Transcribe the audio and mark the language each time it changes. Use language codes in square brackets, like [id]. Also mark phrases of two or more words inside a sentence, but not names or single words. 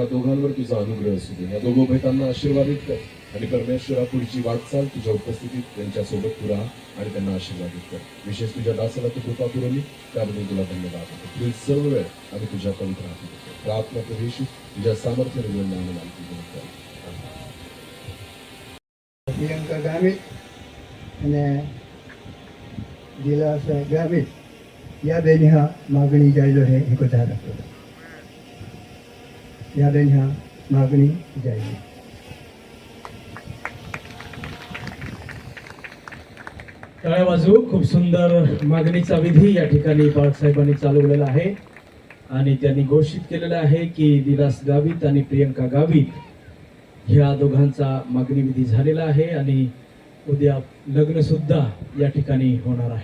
[mr] तुझा अनुग्रह असू दे या दोघं भेटांना आशीर्वादित कर आणि परमेश्वरा पुढची वाटचाल तुझ्या उपस्थितीत त्यांच्यासोबत तू राहा आणि त्यांना आशीर्वादित कर. विशेष तुझ्या दासाला तू कृपा पुरवली त्याबद्दल तुला धन्यवाद देतो. पुढील सर्व वेळ आम्ही तुझ्या पवित्र हाती देतो. प्रार्थना प्रभू येशू तुझ्या सामर्थ्याने मिळून आम्हाला माहिती देतो. પ્રિયંકા ગામિત અને દિલાસ ગામિત या बेन ह्या मागणी जायलो हे एकदा दाखवतो. या बेन ह्या मागणी जायली. टाळ्या वाजवू. खूप सुंदर मागणीचा विधी या ठिकाणी बाळासाहेबांनी चालवलेला आहे आणि त्यांनी घोषित केलेलं आहे की दिलास गावित आणि प्रियंका गावित ह्या दोघांचा मागणी विधी झालेला आहे आणि उद्या लग्न सुद्धा या ठिकाणी होणार आहे.